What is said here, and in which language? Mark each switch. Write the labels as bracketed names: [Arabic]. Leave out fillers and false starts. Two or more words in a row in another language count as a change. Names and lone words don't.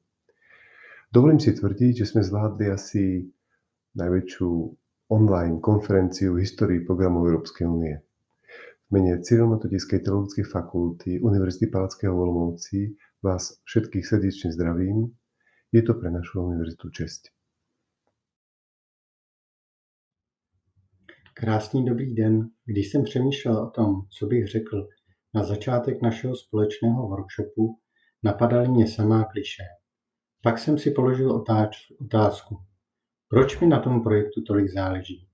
[Slovak] Dovolím si tvrdiť, že sme zvládli asi najväčšiu online konferenciu v histórii programov Európskej únie. V mene Cyrilometodickej teologickej fakulty Univerzity Palackého v Olomouci vás všetkých srdečne zdravím. Je to pre našu univerzitu česť. [Czech] Krásný dobrý den. Když jsem přemýšlel o tom, co bych řekl na začátek našeho společného workshopu, napadaly mě samá klišé. Pak jsem si položil otázku, proč mi na tom projektu tolik záleží?